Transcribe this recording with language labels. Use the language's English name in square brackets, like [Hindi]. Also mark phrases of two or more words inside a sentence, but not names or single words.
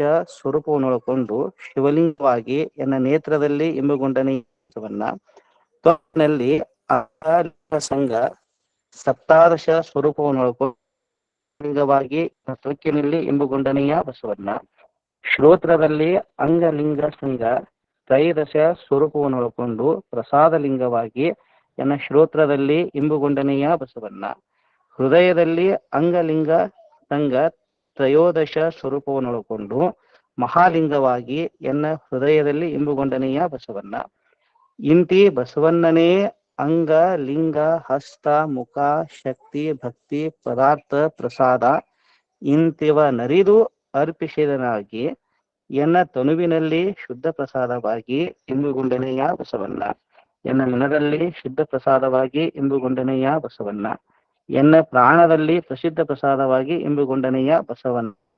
[Kannada] ಸ್ವರೂಪವನ್ನೊಳಗೊಂಡು ಶಿವಲಿಂಗವಾಗಿ ಎನ್ನ ನೇತ್ರದಲ್ಲಿ ಇಂಬುಗೊಂಡನೆಯ ಬಸವಣ್ಣ, ತ್ವಕ್ನಲ್ಲಿ ಅಂಗಲಿಂಗ ಸಂಘ ಸಪ್ತಾದಶ ಸ್ವರೂಪವನ್ನೊಳಗೊಂಡು ಲಿಂಗವಾಗಿ ತ್ವಕ್ಕಿನಲ್ಲಿ ಇಂಬುಗೊಂಡನೆಯ ಬಸವಣ್ಣ, ಶ್ರೋತ್ರದಲ್ಲಿ ಅಂಗಲಿಂಗ ಸಂಘ ತ್ರೈದಶ ಸ್ವರೂಪವನ್ನೊಳಗೊಂಡು ಪ್ರಸಾದಲಿಂಗವಾಗಿ ಎನ್ನ ಶ್ರೋತ್ರದಲ್ಲಿ ಇಂಬುಗೊಂಡನೆಯ ಬಸವಣ್ಣ, ಹೃದಯದಲ್ಲಿ ಅಂಗಲಿಂಗ ಸಂಘ ತ್ರಯೋದಶ ಸ್ವರೂಪವನ್ನೊಳಗೊಂಡು ಮಹಾಲಿಂಗವಾಗಿ ಎನ್ನ ಹೃದಯದಲ್ಲಿ ಇಂಬುಗೊಂಡನೆಯ ಬಸವಣ್ಣ, ಇಂತಿ ಬಸವಣ್ಣನೇ ಅಂಗ ಲಿಂಗ ಹಸ್ತ ಮುಖ ಶಕ್ತಿ ಭಕ್ತಿ ಪದಾರ್ಥ ಪ್ರಸಾದ ಇಂತಿವ ನರಿದು ಅರ್ಪಿಸಿದನಾಗಿ ಎನ್ನ ತನುವಿನಲ್ಲಿ ಶುದ್ಧ ಪ್ರಸಾದವಾಗಿ ಇಂಬುಗೊಂಡನೆಯ ಬಸವಣ್ಣ, ಎನ್ನ ಮನದಲ್ಲಿ ಶುದ್ಧ ಪ್ರಸಾದವಾಗಿ ಇಂಬುಗೊಂಡನೆಯ ಬಸವಣ್ಣ, ಎನ್ನ ಪ್ರಾಣದಲ್ಲಿ ಪ್ರಸಿದ್ಧ ಪ್ರಸಾದವಾಗಿ ಇಂಬುಗೊಂಡನೆಯ ಬಸವಣ್ಣ.